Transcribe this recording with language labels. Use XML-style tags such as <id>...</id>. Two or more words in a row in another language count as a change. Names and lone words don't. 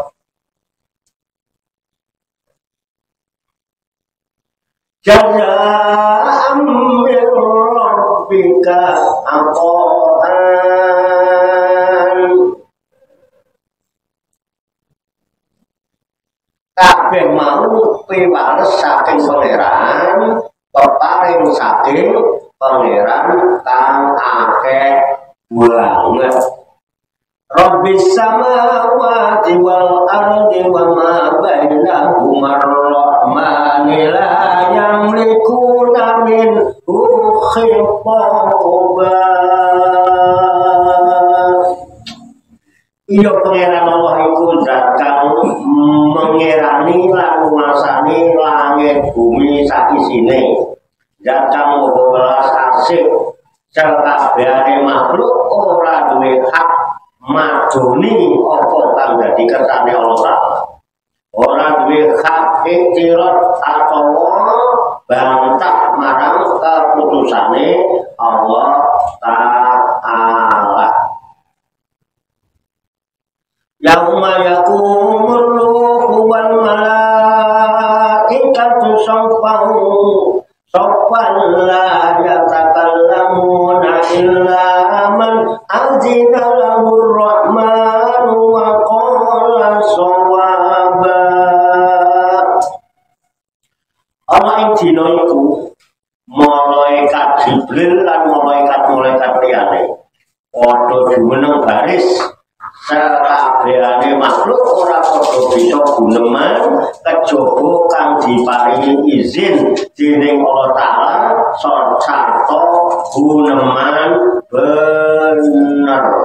<ar>جزاء من ربك</ar> <jv>kabeh mau piwales saking pangeran peparing saking pangeran kang akeh banget</jv> <ar>رب السماوات والأرض وما بينهما الرحمن لا يملكون منه خطابا.</ar> <jv>Iya pangeran Allah iku zat kang mengerani lan nguasani langit bumi sakisine. Zat kang maha welas asih serta kabehane makhluk ora duwe hak madoni apa kang dadi kersane Allah Ta'ala. Ora duwe hak iktiraf atau bantah marang keputusane Allah Ta'ala.</jv> <ar>يوم يقوم الروح والملائكة صفا لا يتكلمون إلا من أذن له الرحمن وقال صوابا.</ar> <jv>Ana ing dina iku malaikat Jibril lan malaikat liyane padha jumeneng baris sakabehane makhluk ora padha bisa guneman kejaba kang diparingi izin dening Allah Ta'ala sarta guneman bener.</jv>